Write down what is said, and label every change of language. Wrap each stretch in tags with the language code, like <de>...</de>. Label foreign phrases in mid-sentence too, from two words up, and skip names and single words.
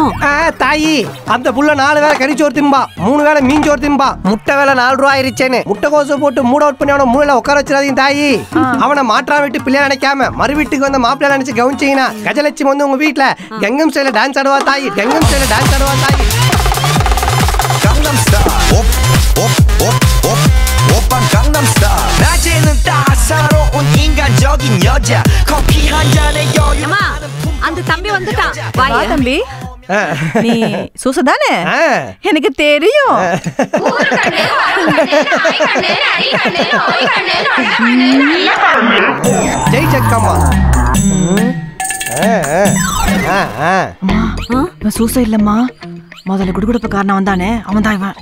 <ta>தாயி அந்த புள்ள 4 வேளை கறிச்சோறு திம்பா, 3 வேளை மீஞ்சோறு திம்பா. முட்டை வேலை 4 ரூபா ஆயிருச்சேன்னு முட்டை கோசு போட்டு</ta> <en>mood out</en> <ta>பண்ணி அவனை மூளையில உட்கார வச்சிடாதீங்க தாயி. அவனை மாற்றா வீட்டு பிள்ளையா நினைக்காம மறு வீட்டுக்கு வந்து மாப்பிள்ளை நினைச்சு கவனிச்சீங்கன்னா கஜலட்சுமி வந்து உங்க வீட்டுல கங்கம் ஸ்டைல டான்ஸ் ஆடுவா தாயி. கங்கம் ஸ்டைல டான்ஸ் ஆடுவா தாயி. Gangnam Style.</ta> <ko>오빤 Gangnam Style. 낮에는 따사로운 인간적인 여자. 커피 한 잔에 여유.</ko> <ta>அம்மா அந்த தம்பி வந்துட்டான். வா தம்பி. நீ சூசதானே? எனக்கு தெரியும். ஜெய் ஜக்கம்மா. சூச இல்லம்மா, முதல்ல குடுகுடுப்ப காரணம் வந்தானே அவன் தான் இவன்.</ta>